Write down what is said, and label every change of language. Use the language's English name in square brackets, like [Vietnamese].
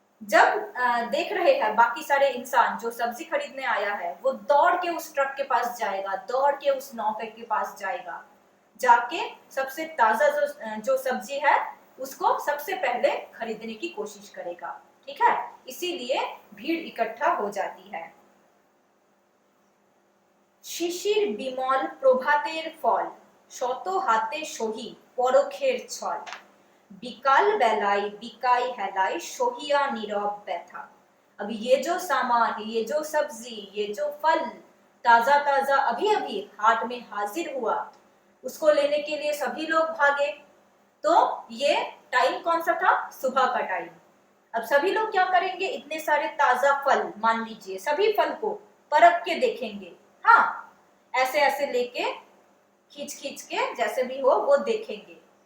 [Hindi] जब देख रहे हैं बाकी सारे इंसान जो सब्जी खरीदने आया है, वो दौड़ के उस ट्रक के पास जाएगा, दौड़ के उस नौके के पास जाएगा, जाके सबसे ताजा जो सब्जी है उसको सबसे पहले खरीदने की कोशिश करेगा। ठीक है, इसीलिए भीड़ इकट्ठा हो जाती है। [Bangla] শিশির বিমল প্রভাতের ফল, শত হাতে সহি পরখের ছল, বিকাল বেলায় বিকাই হেলায় সহিया নীরব ব্যথা। [Hindi] अब ये जो सामान, ये जो सब्जी, ये जो फल ताजा ताजा अभी अभी हाट में हाजिर हुआ, उसको लेने के लिए सभी लोग भागे। तो ये टाइम कौन सा था? सुबह का टाइम। अब सभी लोग क्या करेंगे, इतने सारे ताजा फल, मान लीजिए सभी फल को परख के देखेंगे, हाँ, ऐसे ऐसे लेके खींच खींच के जैसे भी हो वो देखेंगे।